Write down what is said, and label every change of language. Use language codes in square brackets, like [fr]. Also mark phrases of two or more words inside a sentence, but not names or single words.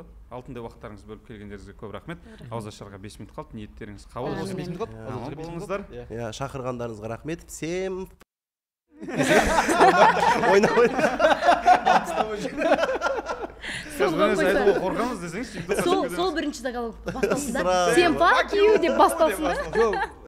[kk] Алтындай уақыттарыңыз бөліп келгендеріңізге көп рахмет. Ауыз ашарға 5 минут қалды, ниеттеріңіз қабыл болсын. 5 минут қалды. Аман болыңыздар. Шақырғандарыңызға рахмет. Всем қорқамыз десеңіз, сол бірінші заголовок басталсын да. Всем [en] fuck you [kk] деп басталсын да.